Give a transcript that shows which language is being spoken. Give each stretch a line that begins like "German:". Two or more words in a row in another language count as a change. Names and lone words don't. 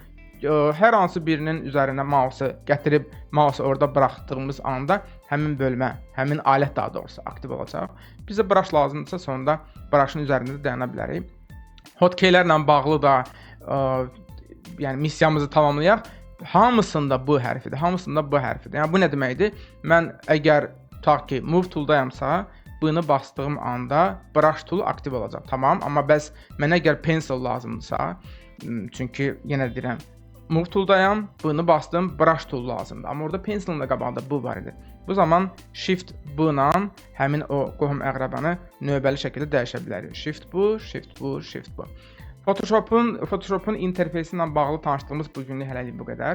Azerbaijani: Hər hansı birinin üzərinə mausu gətirib, mausu orada buraxdığımız anda həmin bölmə, həmin alət daha doğrusu aktiv olacaq. Bizə brush lazımdırsa sonunda brushın üzərində dayana bilərik. Hotkeylərlə bağlı da yəni missiyamızı tamamlayaq. Hamısında bu hərfidir, hamısında bu hərfidir. Yəni bu nə deməkdir? Mən əgər tutaq ki,
English: move tool-dayamsa,
Azerbaijani: bunu bastığım anda
English: brush tool
Azerbaijani: aktiv olacaq. Tamam, amma bəs mənə əgər pencil lazımdırsa, çünki yenə deyirəm,
English: move tool-dayam,
Azerbaijani: bunu bastım,
English: brush tool
Azerbaijani: lazımdır. Amma orada pencilin də qabağında bu var idi. Bu zaman shift bu-la həmin o qohum əqrəbanı növbəli şəkildə dəyişə bilərik. Shift bu, shift bu, shift bu. Photoshop'un interfeysi ilə bağlı tanışdığımız bu günlük hələlik bu qədər.